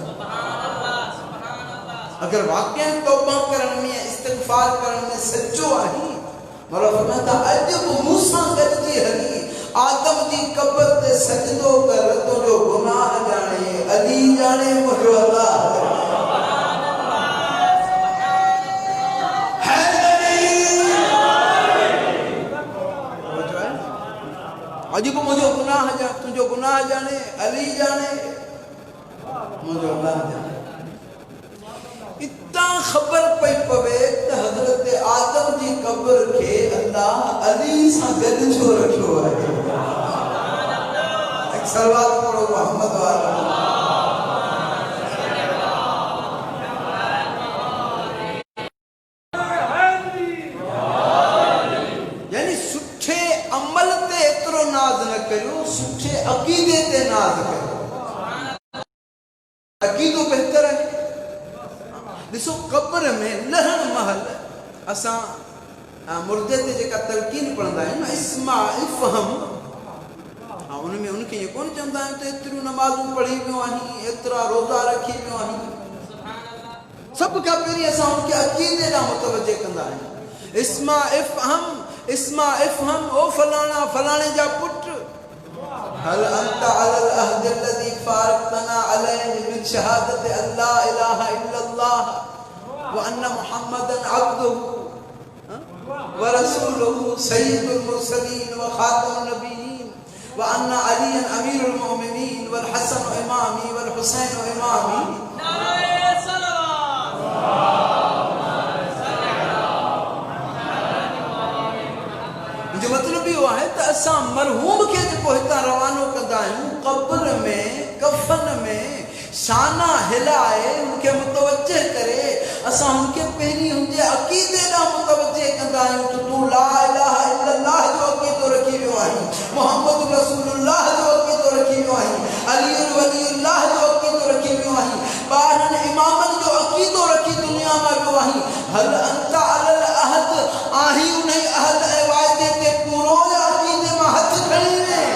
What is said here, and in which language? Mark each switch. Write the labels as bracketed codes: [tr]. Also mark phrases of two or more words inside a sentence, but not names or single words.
[sd] अगर वाकई तौबा करण में, इस्तिग़फ़ार करण में सच्चो आहीं, मौला फरमाता अॼु बि मूंसां गॾिजी हली आदम जी क़ब्र ते सजदो कर, तुंहिंजो गुनाह जाने, अली जाने, मुंहिंजो अल्लाह अॼु बि मुंहिंजो गुनाह जाने, तुंहिंजो गुनाह जाने, अली जाने, मुंहिंजो अल्लाह जाने। इतना खबर पई पवे त हज़रत आदम जी क़ब्र खे अल्लाह अली सां गॾु छो रखियो आहे। एक सलवात पढ़ो मोहम्मद वाला। यानी सुठे अमल ते एतिरो नाज़ न करियो, सुठे अक़ीदे ते नाज़ करियो। अक़ीदो बहितर है। ॾिसो क़ब्र में लहण महल असां मुर्दे ते जेका तलकीन पढ़ंदा आहियूं, [ar] اسمع افهم, [sd] उन में उनखे ईअं कोन चवंदा आहियूं त एतिरियूं नमाज़ूं पढ़ी वियो आहीं, एतिरा रोज़ा रखी वियो आहीं। सभ खां पहिरीं असां उनखे अक़ीदे ॾांहुं मुतवजे कंदा आहियूं। [ar] اسمع افهم، اسمع افهم, [sd] ओ फलाणा फलाणे जा पुट, [ar] هل أنت على العهد الذي فارقتنا عليه من شهادة ألا إله إلا الله وأن محمدا عبده ورسوله سيد المرسلين وخاتم النبيين وأن عليا أمير المؤمنين والحسن إمامي والحسين إمامي. [sd] नारे सल्लल्लाहु जो मतलब इहो आहे त असां मरहूम खे जेको हितां रवानो कंदा आहियूं, क़ब्र में कफ़न में शाना हिलाए उनखे मुतवजे करे असां उनखे पहिरीं उनजे अक़ीदे ॾांहुं मुतवजे कंदा आहियूं त तूं [ar] لا إله إلا الله [sd] जो अक़ीदो रखी वियो आहीं, [ar] محمد رسول الله [sd] जो अक़ीदो रखी वियो आहीं, [ar] علي ولي الله [sd] जो अक़ीदो रखी वियो आहीं, ॿारहनि इमामनि जो अक़ीदो रखी दुनिया में वियो आहीं। [ar] هل أنت على العهد [sd] आहीं उन अहद ऐं वाइदे ते पूरो या अक़ीदे मां हथ खणी वे।